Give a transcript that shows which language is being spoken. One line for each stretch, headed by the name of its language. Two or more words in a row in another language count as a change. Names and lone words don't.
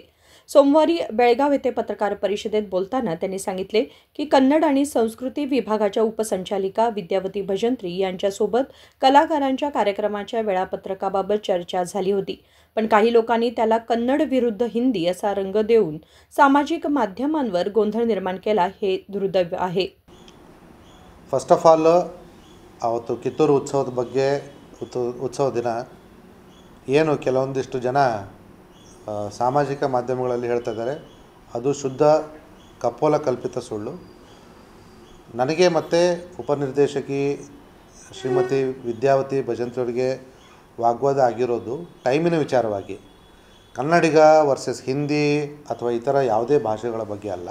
Marathi: सोमवारी बेळगाव येथे पत्रकार परिषदेत बोलताना त्यांनी सांगितले की कन्नड आणि संस्कृती विभागाच्या उपसंचालिका विद्यावती भजंत्री यांच्यासोबत कलाकारांच्या कार्यक्रमाच्या वेळापत्रकाबाबत चर्चा झाली होती, पण काही लोकांनी त्याला कन्नड विरुद्ध हिंदी असा रंग देऊन सामाजिक माध्यमांवर गोंधळ निर्माण केला, हे दुर्दैव आहे।
English: first of all
Kannada: ಅವತ್ತು ಕಿತ್ತೂರು ಉತ್ಸವದ ಬಗ್ಗೆ ಉತ್ಸವ ದಿನ ಏನು ಕೆಲವೊಂದಿಷ್ಟು ಜನ ಸಾಮಾಜಿಕ ಮಾಧ್ಯಮಗಳಲ್ಲಿ ಹೇಳ್ತಾ ಇದ್ದಾರೆ, ಅದು ಶುದ್ಧ ಕಪೋಲ ಕಲ್ಪಿತ ಸುಳ್ಳು। ನನಗೆ ಮತ್ತು ಉಪನಿರ್ದೇಶಕಿ ಶ್ರೀಮತಿ ವಿದ್ಯಾವತಿ ಭಜಂತ್ರಿ ಅವರಿಗೆ ವಾಗ್ವಾದ ಆಗಿರೋದು ಟೈಮಿನ ವಿಚಾರವಾಗಿ, ಕನ್ನಡಿಗ ವರ್ಸಸ್ ಹಿಂದಿ ಅಥವಾ ಇತರ ಯಾವುದೇ ಭಾಷೆಗಳ ಬಗ್ಗೆ ಅಲ್ಲ।